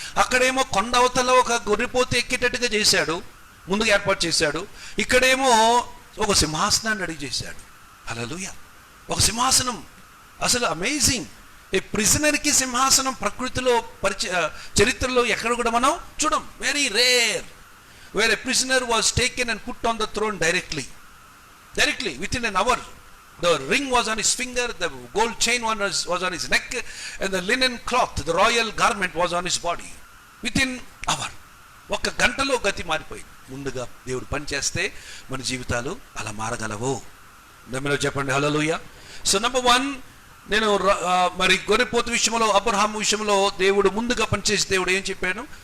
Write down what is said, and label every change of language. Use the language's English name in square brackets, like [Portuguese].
[Telugu] అక్కడేమో కొండ అవతల ఒక గొర్రెపోతు ఎక్కేటట్టుగా చేశాడు, ముందుగా ఏర్పాటు చేశాడు. ఇక్కడేమో ఒక సింహాసనాన్ని రెడీ చేశాడు. హల్లెలూయా. ఒక సింహాసనం, అసలు అమేజింగ్. ఏ ప్రిజనర్కి సింహాసనం ప్రకృతిలో చరిత్రలో ఎక్కడ కూడా మనం చూడం. [English] Very rare where a prisoner was taken and put on the throne directly within an hour. The ring was on his finger, the gold chain was on his neck, and the linen cloth, the royal garment was on his body. Within hour, [Telugu] ఒక్క గంటలో గతి మారిపోయింది. ముందుగా దేవుడు పని చేస్తే మన జీవితాలు అలా మారగలవు. నమ్మలో చెప్పండి హల్లెలూయా. సో నంబర్ 1, నేను మరి గొర్రెపోతు విషయంలో, అబ్రహాము విషయంలో దేవుడు ముందుగా పనిచేసి దేవుడు ఏం చెప్పాను?